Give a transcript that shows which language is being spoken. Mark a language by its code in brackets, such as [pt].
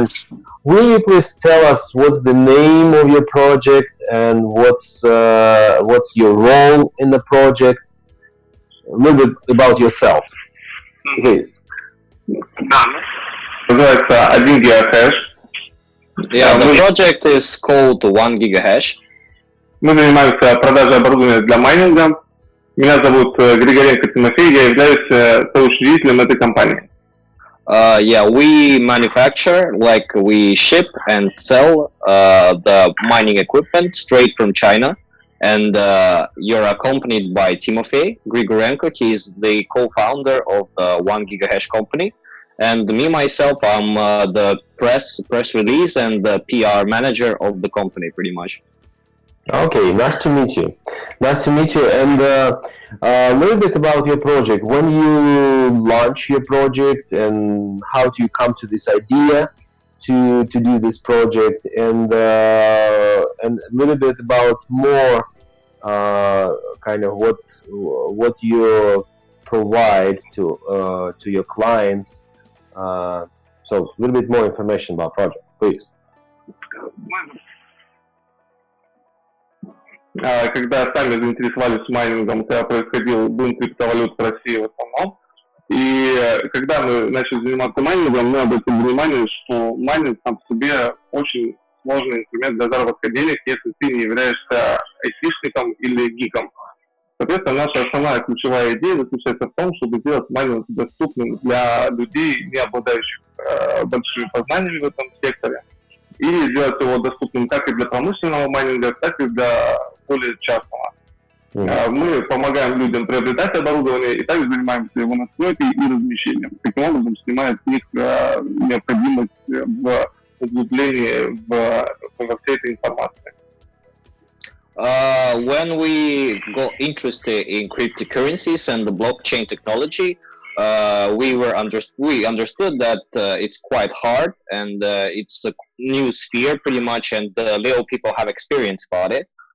[en] And will you please tell us what's the name of your project and what's your role in the project? A little bit about yourself, please. [ru] Называется 1 гигахэш. [en] Yeah, the project is called 1 gigahash. [ru] Мы занимаемся продажей оборудования для майнинга. Меня зовут Григоренко Тимофей, я являюсь соучредителем этой компании. [en] Yeah, we manufacture, like we ship and sell the mining equipment straight from China. And you're accompanied by Timofey Grigorenko. He's the co-founder of the 1 gigahash company. And me, myself, I'm the press release and the PR manager of the company, pretty much. Okay, nice to meet you. Nice to meet you. And a little bit about your project. When you launch your project, and how do you come to this idea to do this project, and a little bit about more kind of what you provide to your clients. So a little bit more information about project, please. [ru] Когда сами заинтересовались майнингом, это происходил бум криптовалют в России в основном. И когда мы начали заниматься майнингом, мы обратили внимание, что майнинг сам по себе очень сложный инструмент для заработка денег, если ты не являешься айтишником или гиком. Соответственно, наша основная ключевая идея заключается в том, чтобы сделать майнинг доступным для людей, не обладающих большими познаниями в этом секторе, и сделать его доступным как и для промышленного майнинга, так и для более частного. Мы помогаем людям приобретать оборудование и также занимаемся его настройкой и размещением. Таким образом, снимает с них необходимость в углублении во всей этой информации. [en] When we got interested in cryptocurrencies and the blockchain technology, we understood that it's quite hard and it's a new sphere pretty much, and little people have experience about it.